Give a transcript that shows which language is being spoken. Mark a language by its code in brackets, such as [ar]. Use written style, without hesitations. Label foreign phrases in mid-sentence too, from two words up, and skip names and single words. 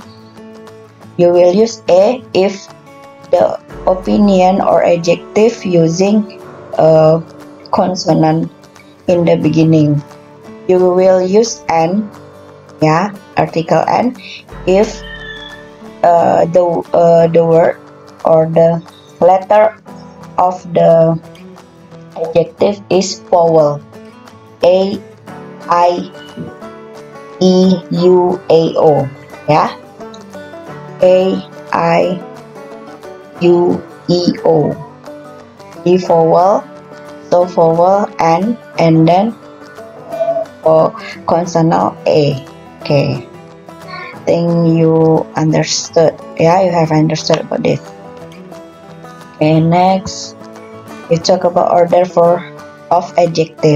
[en] You will use A if the opinion or adjective using a consonant in the beginning. You will use N, yeah, article N, if the word or the letter of the adjective is vowel. A, I, E, U, A, O. Yeah. A, I, U, E, O. E vowel, so vowel N, and then consonant A. Okay. Think you understood. Yeah, you have understood about this. Okay, next we talk about order of adjective.